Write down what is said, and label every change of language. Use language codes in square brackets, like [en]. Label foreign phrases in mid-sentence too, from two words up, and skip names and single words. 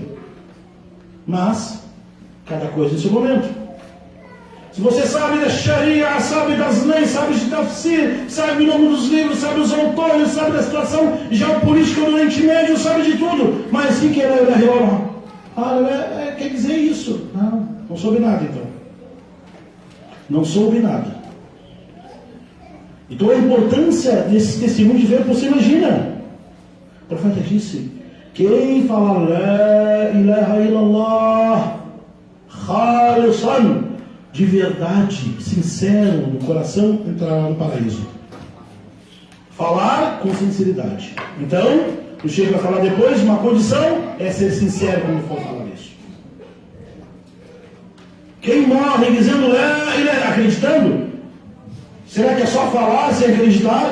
[pt] Mas cada coisa em seu momento. Se você sabe da Sharia, sabe das leis, sabe de tafsir, sabe o nome dos livros, sabe os autores, sabe da situação geopolítica do Oriente Médio, sabe de tudo. Mas o que é [ar] لا إله إلا الله? [pt] Quer dizer isso? Não. Não soube nada, então. Não soube nada. Então a importância desse testemunho de ver, você imagina. O profeta disse, quem falar [ar] لا إله إلا الله خالصا, [pt] de verdade, sincero, no coração, entrará no paraíso. Falar com sinceridade. Então, o Sheikh vai falar depois, uma condição é ser sincero quando for falar isso. Quem morre dizendo [ar] لا إله, [pt] acreditando, será que é só falar sem acreditar?